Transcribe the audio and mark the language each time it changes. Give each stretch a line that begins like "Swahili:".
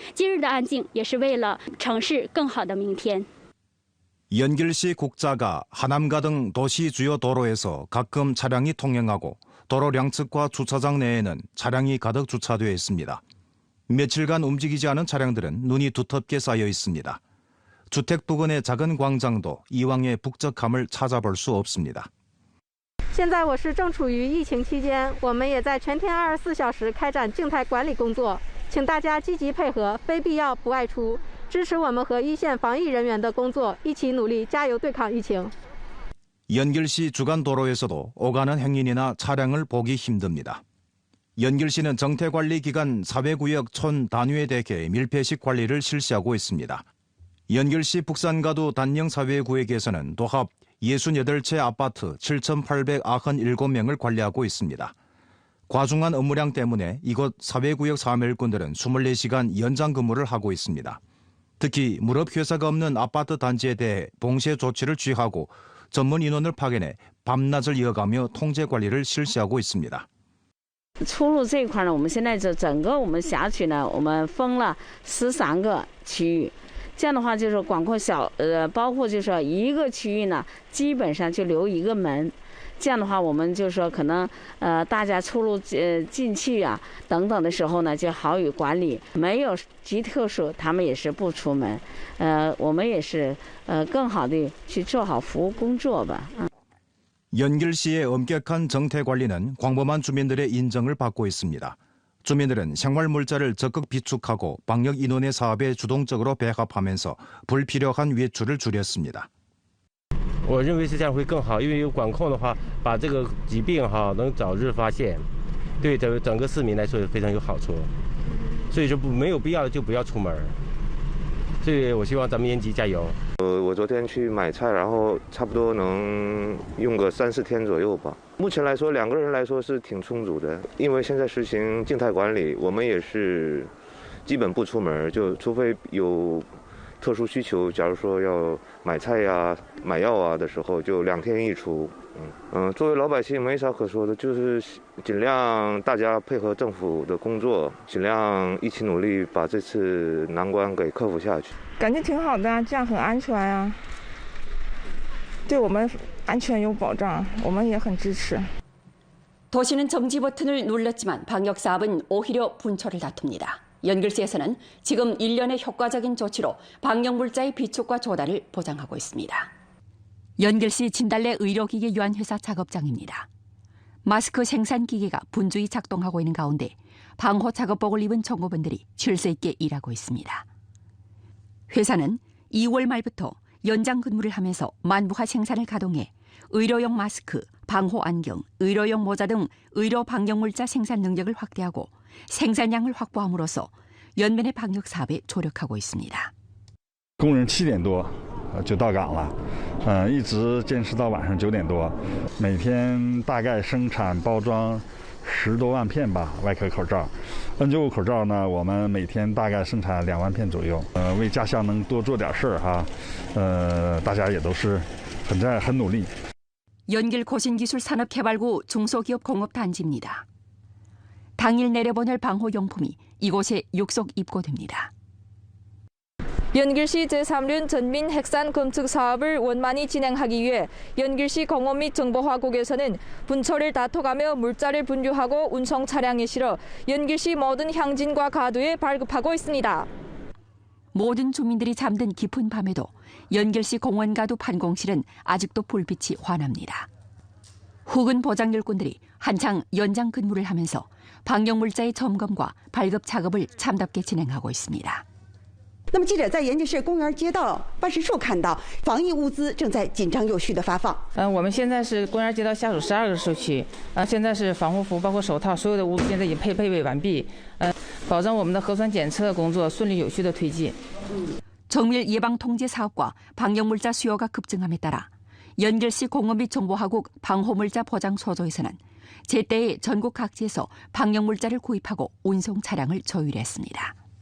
Chinese: 今日的安静也是为了城市更好的明天。
Korean: 연길시 국자가 하남가 등 도시 주요 도로에서 가끔 차량이 통행하고 도로 양측과 주차장 내에는 차량이 가득 주차되어 있습니다. 며칠간 움직이지 않은 차량들은 눈이 두텁게 쌓여 있습니다. 주택 부근의 작은 광장도 이왕의 북적함을 찾아볼 수 없습니다.
Chinese: 现在我市正处于疫情期间，我们也在全天24小时开展静态管理工作，请大家积极配合，非必要不外出，支持我们和一线防疫人员的工作，一起努力加油对抗疫情。
Korean: 연길시 주간 도로에서도 오가는 행인이나 차량을 보기 힘듭니다. 연길시는 정태관리 기간 사회구역 촌 단위에 대해 밀폐식 관리를 실시하고 있습니다. 연길시 북산가두 단령 사회구역에서는 도합 68채 아파트 7,897명을 관리하고 있습니다. 과중한 업무량 때문에 이곳 사회구역 사무일꾼들은 24시간 연장 근무를 하고 있습니다. 특히 무업회사가 없는 아파트 단지에 대해 봉쇄 조치를 취하고 전문 인원을 파견해 밤낮을 이어가며 통제 관리를 실시하고 있습니다.
Chinese: 出入这一块呢，我们现在整个我们辖区呢，我们封了13个区域。这样的话，就是广阔包括就是说一个区域呢，基本上就留一个门。这样的话，我们就是说可能大家出入进去啊等等的时候呢，就好与管理。没有极特殊，他们也是不出门。我们也是更好的去做好服务工作吧。
Korean: 연길시의 엄격한 정태 관리는 광범한 주민들의 인정을 받고 있습니다. 주민들은 생활 물자를 적극 비축하고 방역 인원의 사업에 주동적으로 배합하면서 불필요한 외출을 줄였습니다.
Chinese: 我认为是这样会更好，因为有管控的话，把这个疾病能早日发现，对整个市民来说非常有好处。所以说没有必要的就不要出门。所以我希望咱们延吉加油。我昨天去买菜，然后差不多能用个3、4天左右吧。目前来说，2个人来说是挺充足的，因为现在实行静态管理，我们也是基本不出门，就除非有特殊需求，假如说要买菜呀、买药啊的时候，就2天一出。作为老百姓没啥可说的，就是尽量大家配合政府的工作，尽量一起努力把这次难关给克服下去。感觉挺好的啊，这样很安全啊。对我们安全有保障，我们也很支持。
Korean: 도시는 정지 버튼을 눌렀지만 방역 사업은 오히려 분초를 다툽니다. 연길시에서는 지금 일련의 효과적인 조치로 방역 물자의 비축과 조달을 보장하고 있습니다. 연길시 진달래 의료기계 유한회사 작업장입니다. 마스크 생산 기계가 분주히 작동하고 있는 가운데 방호 작업복을 입은 종업원들이 질서 있게 일하고 있습니다. 회사는 2월 말부터 연장 근무를 하면서 만부하 생산을 가동해 의료용 마스크, 방호 안경, 의료용 모자 등 의료 방역 물자 생산 능력을 확대하고 생산량을 확보함으로써 연면의 방역 사업에 조력하고 있습니다.
Chinese: 工人7点多就到岗了，一直坚持到晚上9点多，每天大概生产包装10多万片吧，外科口罩。 N95口罩呢，我们每天大概生产2万片左右。为家乡能多做点事儿哈，大家也都是很努力。
Korean: 연길 고신기술산업개발구 중소기업 공업단지입니다. 당일 내려보낼 방호용품이 이곳에 육속 입고됩니다. 연길시 제3륜 전민 핵산 검측 사업을 원만히 진행하기 위해 연길시 공업 및 정보화국에서는 분철을 다퉈가며 물자를 분류하고 운송 차량에 실어 연길시 모든 향진과 가두에 발급하고 있습니다. 모든 주민들이 잠든 깊은 밤에도 연길시 공원가두 판공실은 아직도 불빛이 환합니다. 후근 보장 일꾼들이 한창 연장 근무를 하면서 방역물자의 점검과 발급 작업을 참답게 진행하고 있습니다.
Chinese: 那么记者在延吉市公园街道办事处看到，防疫物资正在紧张有序地发放。我们现在是公园街道下属12个社区，现在是防护服包括手套，所有的物资现在已经配备完毕，保证我们的核酸检测工作顺利有序的推进。
Korean: 정밀 예방 통제 사업과 방역물자 수요가 급증함에 따라 연길시 공업 및 정보화국 방호물자 포장 소조에서는 제때에 전국 각지에서 방역물자를 구입하고 운송 차량을 조율했습니다.